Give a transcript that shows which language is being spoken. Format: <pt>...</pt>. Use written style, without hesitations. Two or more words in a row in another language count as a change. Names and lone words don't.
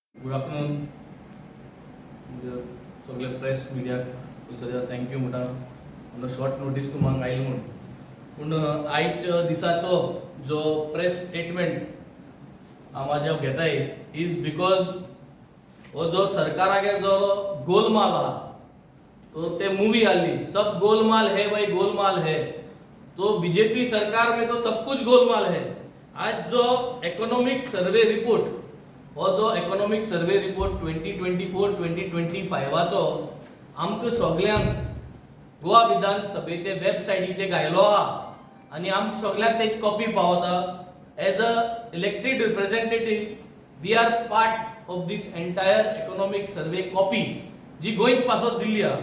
<en>good afternoon</en> <kok>सगळे प्रेस मिडियाक सद्या थँक्यू म्हणटा म्हणून</kok> <en>short notice</en> <kok>तुम्हाला आयली म्हणून पूण आयज दिसाचो जो</kok> <en>press statement</en> <kok>हांव म्हाज्या घेताय</kok> <en>is because</en> <kok>हो जो सरकारागे जो गोलमाल आहा तो ते मूवी आली</kok> <hi>सब गोलमाल है भाई गोलमाल है तो बीजेपी सरकार में तो सब कुछ गोलमाल है.</hi> <kok>आज जो</kok> <en>economic survey report</en> <kok>हो जो</kok> <en>economic survey report</en> <kok>2024-2025 चो आमकां सगळ्यांक गोवा विधानसभेचे वेबसायटीचेर घायलो आहा आनी आमकां सगळ्यांक तेची कॉपी पावता.</kok> <en>as a elected representative we are part of this entire economic survey copy</en> <kok>जी गोंयच पासत दिल्ली आहा.</kok>